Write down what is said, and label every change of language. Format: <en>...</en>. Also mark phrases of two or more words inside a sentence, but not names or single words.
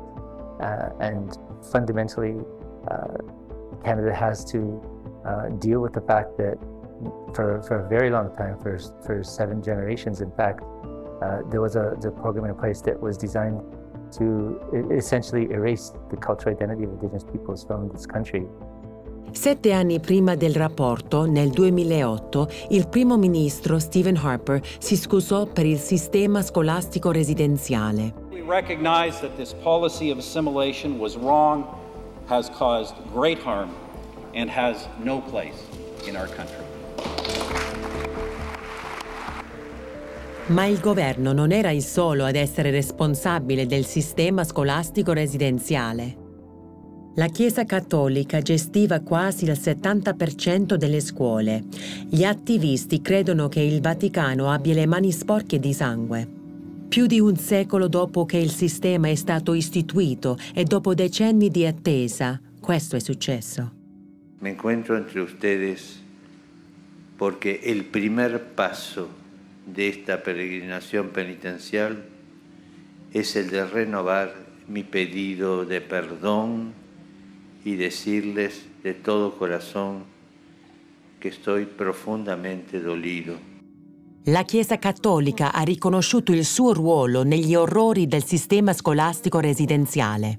<en>And fundamentally, Canada has to deal with the fact that for a very long time, for 7 generations in fact, there was a program in place that was designed to essentially erase the cultural identity of Indigenous peoples from this country.</en> <it>7 anni prima del rapporto, nel 2008, il primo ministro Stephen Harper si scusò per il sistema scolastico residenziale.</it> <en>We recognize that this policy of assimilation was wrong, has caused great harm, and has no place in our country.</en> <it>Ma il governo non era il solo ad essere responsabile del sistema scolastico residenziale. La Chiesa Cattolica gestiva quasi il 70% delle scuole. Gli attivisti credono che il Vaticano abbia le mani sporche di sangue. Più di un secolo dopo che il sistema è stato istituito e dopo decenni di attesa, questo è successo.</it> <es>Me encuentro entre ustedes porque el primer paso de esta peregrinación penitencial es el de renovar mi pedido de perdón y decirles de todo corazón que estoy profundamente dolido.</es> <it>La Chiesa Cattolica ha riconosciuto il suo ruolo negli orrori del sistema scolastico residenziale.</it>